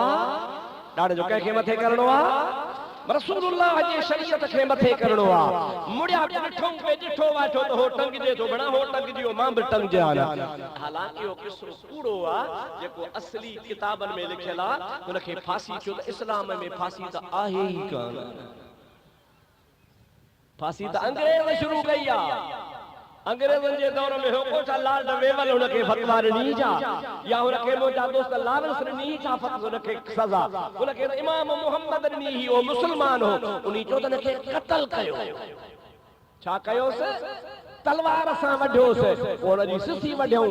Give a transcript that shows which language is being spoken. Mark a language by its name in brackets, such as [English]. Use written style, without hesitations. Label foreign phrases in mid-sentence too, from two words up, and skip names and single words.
[Sindhi] ॾाढे जो कंहिंखे मथे करणो आ? रसूलुल्लाह जी शरीयत खे मथे करणो आ। मुड़िया ॾिठो पे ॾिठो वाठो त हो टंगजे थो बणा हो टंगजियो मां बि टंगजिया न। हालांकि इहो किस्सो कूड़ो आ जेको असली किताबनि में लिखियल आ। उनखे फांसी छो त इस्लाम में फांसी त आहे ई कान। फांसी त अंग्रेज शुरू कई आ। अंग्रेजन जे दौर में हो कोठा लॉर्ड वेवल उनखे फतवा ॾिनी जा या उनखे मुंहिंजा दोस्त लॉरेंस ॾिनी जा फतवा उनखे सज़ा। उनखे इमाम मोहम्मद ॾिनी ही हो मुस्लमान हो उनी चयो त उनखे क़त्ल कयो। छा कयोसि? तलवार सां वढियोसि। पोइ उनजी सिसी वढियऊं।